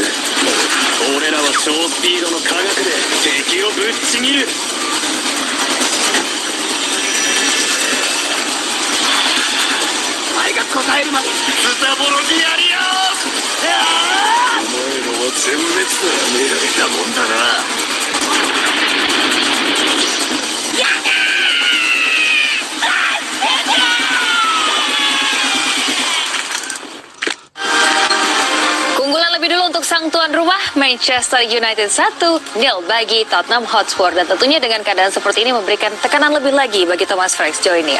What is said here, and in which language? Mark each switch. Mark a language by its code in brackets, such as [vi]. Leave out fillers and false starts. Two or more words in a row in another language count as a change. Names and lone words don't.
[ja] 俺らは超スピードの科学で敵をぶっちぎる。お前が答えるまでズタボロにやりよう。お前らは全滅だ。狙えたもんだな。 [id] Keunggulan lebih dulu untuk sang tuan rumah Manchester United 1-0 bagi Tottenham Hotspur, dan tentunya dengan keadaan seperti ini memberikan tekanan lebih lagi bagi Thomas Frank sejauh ini.